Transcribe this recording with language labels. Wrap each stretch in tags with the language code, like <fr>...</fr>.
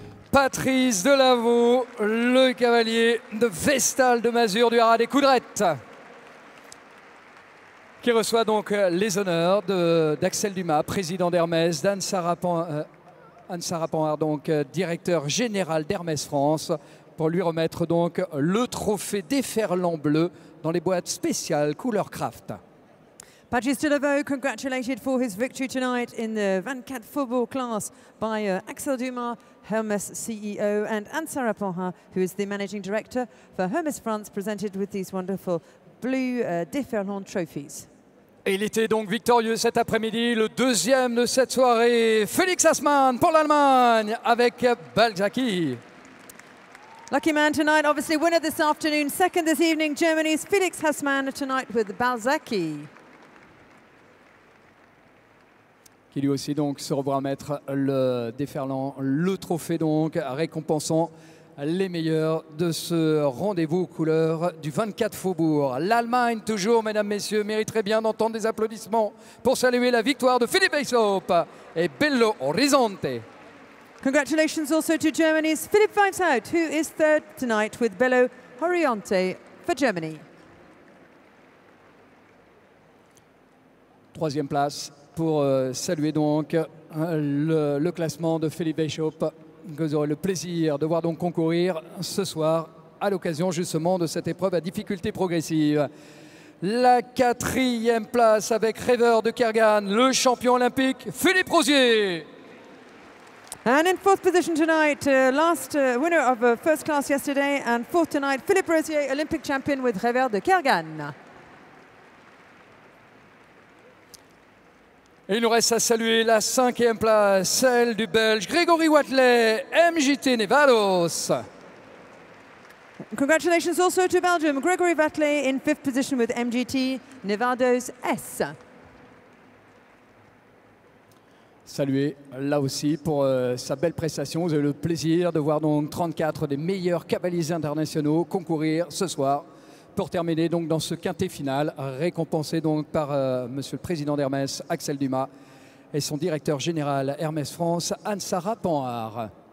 <fr>Patrice Delaveau, le cavalier de Vestal de Mazures du Haras des Coudrettes, qui reçoit donc les honneurs d'Axel Dumas, président d'Hermès, d'Anne-Sara Panhard, donc directeur général d'Hermès France, pour lui remettre donc le trophée déferlant bleu dans les boîtes spéciales couleur craft.</fr> <en>Patrice Delaveau congratulated for his victory tonight in the 24 football class by Axel Dumas, Hermès CEO, and Anne-Sara Panhard, who is the managing director for Hermès France, presented with these wonderful blue déferlant trophies.</en> <fr>Et il était donc victorieux cet après-midi, le deuxième de cette soirée, Felix Hassmann pour l'Allemagne avec Balzaki.</fr> <en>Lucky man tonight, obviously winner this afternoon, second this evening, Germany's Felix Hassmann tonight with Balzaki.</en> <fr>Qui lui aussi donc se revoit mettre le déferlant, le trophée donc récompensant les meilleurs de ce rendez-vous couleur du 24 Faubourg. L'Allemagne toujours, mesdames, messieurs, mériterait bien d'entendre des applaudissements pour saluer la victoire de Philippe Weishaupt et Belo Horizonte.</fr> <en>Congratulations also to Germany's Philipp Weishaupt, who is third tonight with Belo Horizonte for Germany.</en> <fr>Troisième place pour saluer donc le classement de Philippe Weishaupt, que vous aurez le plaisir de voir donc concourir ce soir à l'occasion justement de cette épreuve à difficulté progressive. La quatrième place avec Rêveur de Kerguan, le champion olympique Philippe Rosier.</fr> <en>And in fourth position tonight, last winner of first class yesterday and fourth tonight, Philippe Rosier, Olympic champion with Rêveur de Kerguan.</en> <fr>Et il nous reste à saluer la cinquième place, celle du Belge Grégory Watley, MJT Nevados.</fr> <en>Congratulations also to Belgium, Grégory Watley in fifth position with MGT Nevados S.</en> <fr>Saluer là aussi pour sa belle prestation. Vous avez le plaisir de voir donc 34 des meilleurs cavaliers internationaux concourir ce soir pour terminer donc dans ce quintet final, récompensé donc par Monsieur le Président d'Hermès, Axel Dumas, et son directeur général Hermès France, Anne-Sara Panhard.</fr>